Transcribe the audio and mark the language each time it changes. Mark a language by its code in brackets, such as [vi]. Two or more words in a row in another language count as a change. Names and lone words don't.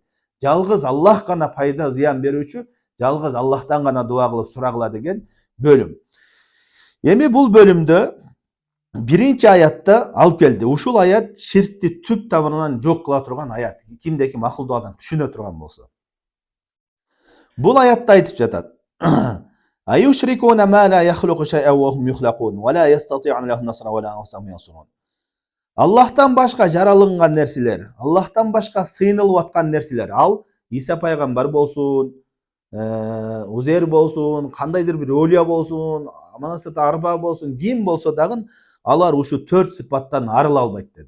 [ky] Жалгыз Аллах гана пайда зыян берүүчү, жалгыз Аллахтан гана дуа кылып сурагыла деген бөлүм. Эми бул бөлүмдө биринчи аятта алып келди. Ушул аят ширкти түп тамырынан жок кыла турган аят. Кимде ким акылдуу адам түшүнө турган болсо. Бул аятта айтып жатат. [ar] أيشركون ما لا يخلق شيئا وهم يخلقون ولا يستطيعون لهم نصرا ولا أنفسهم ينصرون. [ky] Аллахтан башка жаралынган нерселер, Аллахтан башка сыйынылып аткан нерселер, ал Иса пайгамбар болсун, Узейр болсун, кандайдыр бир олия болсун, Манасат арба болсун, ким болсо дагы алар ушу 4 сыпаттан арыла албайт деди.